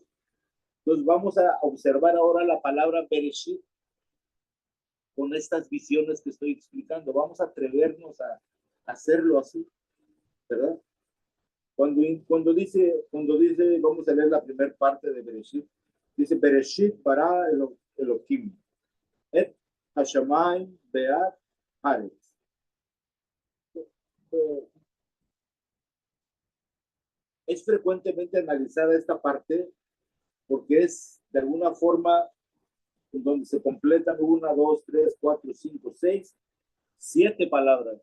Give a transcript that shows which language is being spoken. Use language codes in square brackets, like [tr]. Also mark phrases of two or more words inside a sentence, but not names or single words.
[es] Entonces vamos a observar ahora la palabra Bereshit con estas visiones que estoy explicando. Vamos a atrevernos a hacerlo así, ¿verdad? Cuando dice, vamos a leer la primera parte de Bereshit, dice [he] בראשית ברא אלהים את השמים ואת הארץ. [es] Es frecuentemente analizada esta parte porque es de alguna forma donde se completan 1, 2, 3, 4, 5, 6, 7 palabras.